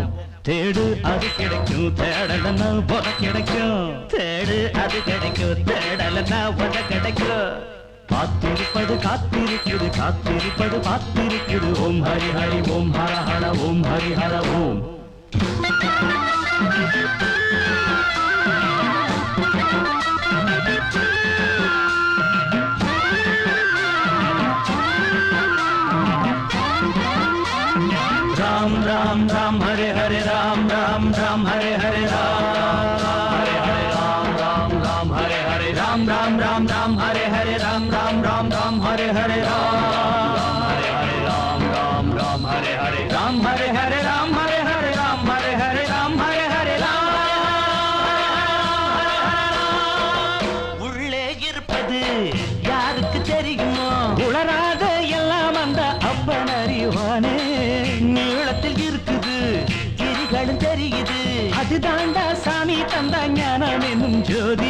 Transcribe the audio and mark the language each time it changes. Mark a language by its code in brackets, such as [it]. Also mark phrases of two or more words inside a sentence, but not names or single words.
[ta] தேடு அது கிடைக்கும், தேடலன்னா உத கிடைக்கும். தேடு அது கிடைக்கும், தேடலன்னா உத கிடைக்கும். காத்திருப்பது காத்திருக்குது, காத்திருப்பது காத்திருக்குது. [sa] ॐ हरि हरि ॐ हर हर ॐ हरि हर ॐ. राम राम राम हरे हरे राम राम राम हरे हरे राम हरे हरे राम राम राम हरे हरे राम राम राम राम हरे हरे राम राम राम राम हरे हरे राम हरे हरे राम राम राम हरे हरे राम हरे हरे राम हरे हरे राम हरे हरे राम हरे हरे राम. [ta] உள்ளே இருப்பது யாருக்கு தெரியுமோ? உளராத எல்லாம் அந்த அப்பன் அறிவானே. நீளத்தில் இருக்குது, கிரிகளும் தெரியுது, அதுதாண்டா சாமி தந்த ஞானம் என்னும் ஜோதி.